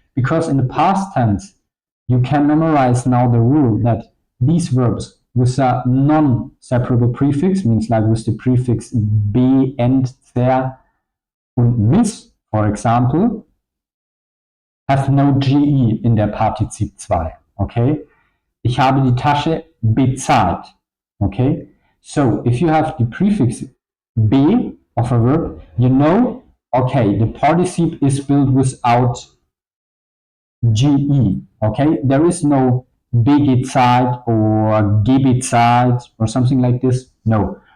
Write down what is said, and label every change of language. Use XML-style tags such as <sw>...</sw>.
<en>Because in the past tense you can memorize now the rule that these verbs with a non-separable prefix, means like with the prefix be, end, zer, und miss, for example, have no GE in der Partizip 2, okay?</en> <de>Ich habe die Tasche bezahlt, okay?</de> <en>So, if you have the prefix be of a verb, you know, okay, the participle is built without GE, okay? There is no bezahlt or gebezahlt or something like this. No.</en>